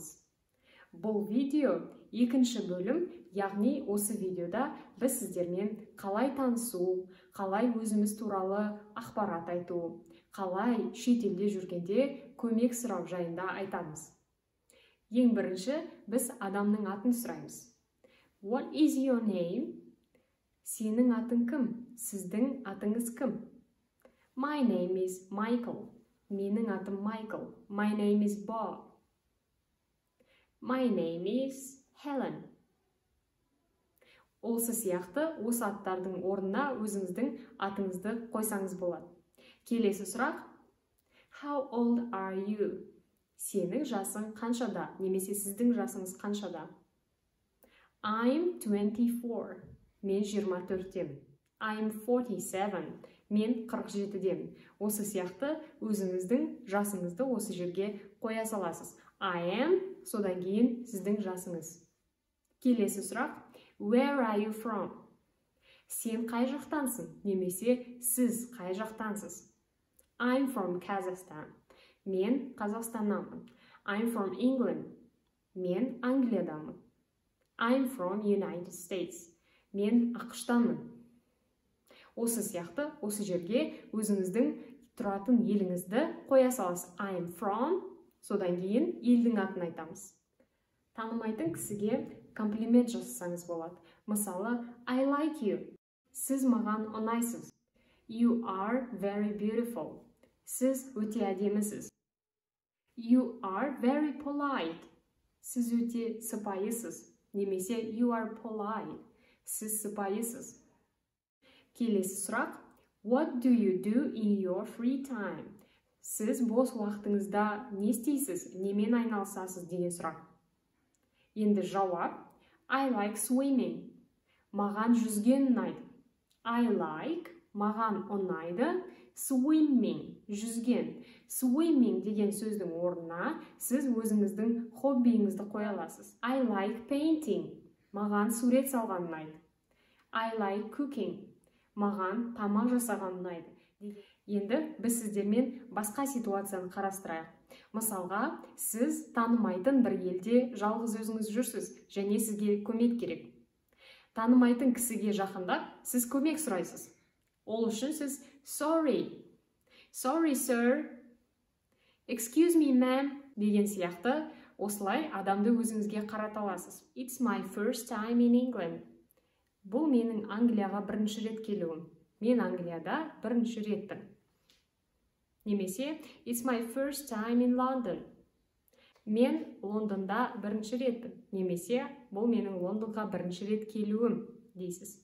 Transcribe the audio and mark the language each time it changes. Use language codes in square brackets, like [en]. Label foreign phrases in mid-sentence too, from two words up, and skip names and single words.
[kk] Бұл видео екінші бөлім, яғни осы видеода біз сіздермен қалай танысу, қалай өзіміз туралы ақпарат айту, қалай шетелде жүргенде көмек сұрау жайында айтамыз. Ең бірінші біз адамның атын сұраймыз. [en] What is your name? [kk] Сенің атың кім? Сіздің атыңыз кім? [en] My name is Michael. [kk] Менің атым [en] Michael. My name is Bob. My name is Helen. [kk] Осы сияқты осы аттардың орнына өзіңіздің атыңызды қойсаңыз болады. Келесі сұрақ. [en] How old are you? [kk] Сенің жасың қаншада? Немесе сіздің жасыңыз қаншада? [en] I'm 24. [kk] Мен 24-тем. [en] I'm 47. [kk] Мен 47-дем. Осы сияқты өзіңіздің жасыңызды осы жерге қоя саласыз. [en] I am, [kk] содан кейін сіздің жасыңыз. Келесі сұрақ. [en] Where are you from? [kk] Сен қай жақтансың? Немесе сіз қай жақтансыз? [en] I'm from Kazakhstan. [kk] Мен Қазақстаннанмын. [en] I'm from England. [kk] Мен Англиядамын. [en] I'm from United States. [kk] Мен ақштанмын. Осы сияқты, осы жерге өзіңіздің тұратын еліңізді қоя саласыз. [en] I'm from, [kk] содан кейін елдің атын айтамыз. Танымайтын кісіге комплимент жасасаңыз болады. Мысалы, [en] I like you. [kk] Сіз маған ұнайсыз. [en] You are very beautiful. [kk] Сіз өте әдемісіз. [en] You are very polite. [kk] Сіз өте сыпайысыз. [en] Немесе you are polite. [kk] Сіз сыпайысыз. Келесі сұрақ. [en] What do you do in your free time? [kk] Сіз бос уақытыңызда не істейсіз? Немен айналысасыз деген сұрақ. Енді жауап. [en] I like swimming. [kk] Маған жүзген ұнайды. [en] I like, [kk] маған ұнайды. Swimming, жүзген. Swimming деген сөздің орнына сіз өзіңіздің хоббиіңізді қоя аласыз. [en] I like painting. [kk] Маған сурет салған ұнайды. [en] I like cooking. [kk] Маған тамақ жасаған ұнайды. Енді біз сіздермен басқа ситуацияны қарастырайық. Мысалға, сіз танымайтын бір елде жалғыз өзіңіз жүрсіз, және сізге көмек керек. Танымайтын кісіге жақындап, сіз көмек сұрайсыз. Ол үшін сіз [en] sorry. Sorry, sir. Excuse me, ma'am. [kk] Деген сияқты, осылай адамды өзіңізге қарата аласыз. [en] It's my first time in England. [kk] Бұл менің Англияға бірінші рет келуім. Мен Англияда бірінші ретпін. Немесе, [en] it's my first time in London. [kk] Мен Лондонда бірінші ретпін. Немесе, бұл менің Лондонға бірінші рет келуім дейсіз.